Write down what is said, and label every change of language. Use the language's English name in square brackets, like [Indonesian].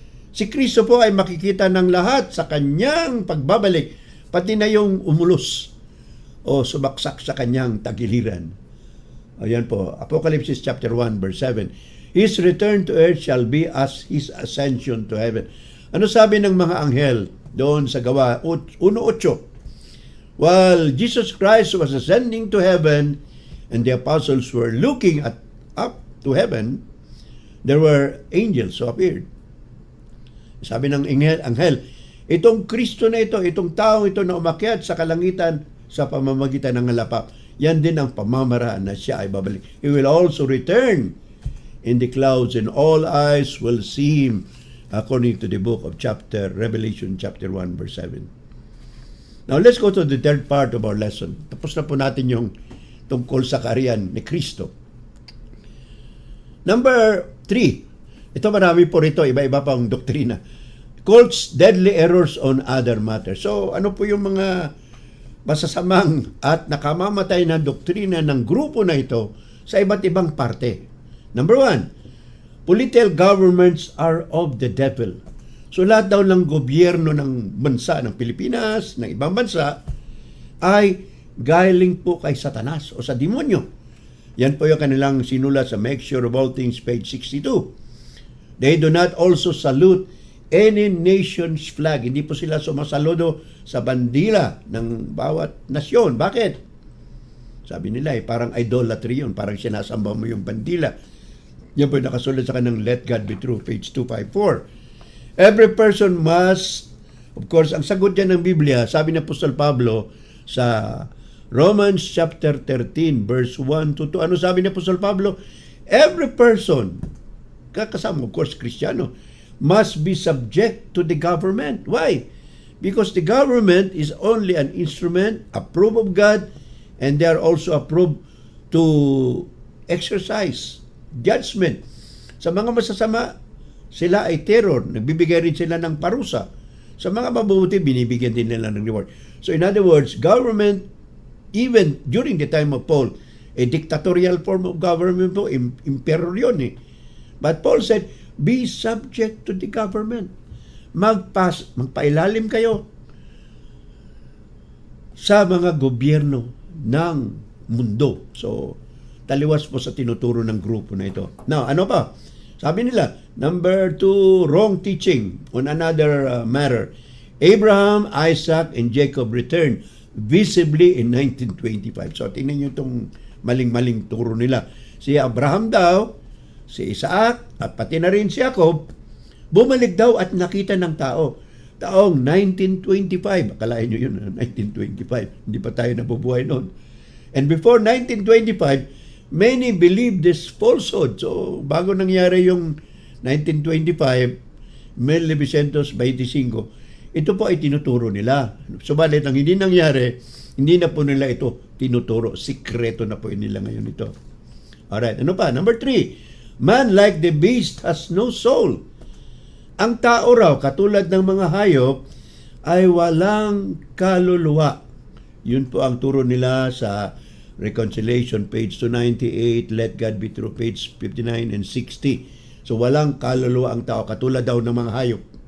[Filipino] Si Kristo po ay makikita ng lahat sa kanyang pagbabalik, pati na yung umulos o sumaksak sa kanyang tagiliran. [English] Ayan po, Apocalypse chapter 1 verse 7. His return to earth shall be as His ascension to heaven. [Filipino] Ano sabi ng mga anghel doon sa Gawa 1:8? [English] While Jesus Christ was ascending to heaven and the apostles were looking up to heaven, there were angels who appeared. [Filipino] Sabi ng anghel, itong Kristo na ito, itong tao ito na umakyat sa kalangitan sa pamamagitan ng halapap, yan din ang pamamaraan na siya ay babalik. [English] He will also return in the clouds and all eyes will see Him, according to the book of Revelation chapter 1 verse 7. Now let's go to the third part of our lesson. [Filipino] Tapos na po natin yung tungkol sa kaharian ni Kristo. Number 3. Ito marami po rito, iba-iba pang doktrina. [English] Cults, deadly errors on other matters. [Filipino] So ano po yung mga masasamang at nakamamatay na doktrina ng grupo na ito sa iba't ibang parte? [English] Number 1, political governments are of the devil. [Filipino] So lahat daw ng gobyerno ng bansa ng Pilipinas, ng ibang bansa, ay galing po kay Satanas o sa demonyo. Yan po yung kanilang sinulat sa Make Sure of All Things, page 62. [English] They do not also salute any nation's flag. [Filipino] Hindi po sila sumasaludo sa bandila ng bawat nasyon. Bakit? Sabi nila parang idolatry yun. Parang sinasamba mo yung bandila. Yan po yung nakasulat sa kanang Let God Be True, page 254. [English] Every person must, of course, [Filipino] ang sagot dyan ng Biblia, sabi ni Apostol Pablo sa Romans chapter 13, verse 1 to 2. Ano sabi ni Apostol Pablo? [English] Every person, kasama of course Kristiyano, must be subject to the government. Why? Because the government is only an instrument approved of God, and they are also approved to exercise judgment. [Filipino] Sa mga masasama, sila ay terror. Nagbibigay rin sila ng parusa. Sa mga mabubuti, binibigyan din nila ng reward. [English] So in other words, government, even during the time of Paul, a dictatorial form of government po, emperor yun eh. But Paul said, be subject to the government. [Filipino] Magpailalim kayo sa mga gobyerno ng mundo. So, taliwas po sa tinuturo ng grupo na ito. Now, ano pa? Sabi nila, [English] number 2, wrong teaching on another matter. Abraham, Isaac, and Jacob returned visibly in 1925. [Filipino] So, tingnan nyo itong maling-maling turo nila. Si Abraham daw, si Isaac, at pati na rin si Jacob, bumalik daw at nakita ng tao. taong 1925. Akalain nyo yun, 1925. Hindi pa tayo nabubuhay noon. [English] And before 1925, many believed this falsehood. [Filipino] So, bago nangyari yung 1925, 1925, ito po ay tinuturo nila. Subalit, ang hindi nangyari, hindi na po nila ito tinuturo. Sikreto na po nila ngayon ito. Alright, ano pa? [English] Number 3, man like the beast has no soul. [Filipino] Ang tao raw, katulad ng mga hayop, ay walang kaluluwa. Yun po ang turo nila sa Reconciliation, page 298, Let God Be True, page 59 and 60. So, walang kaluluwa ang tao, katulad daw ng mga hayop.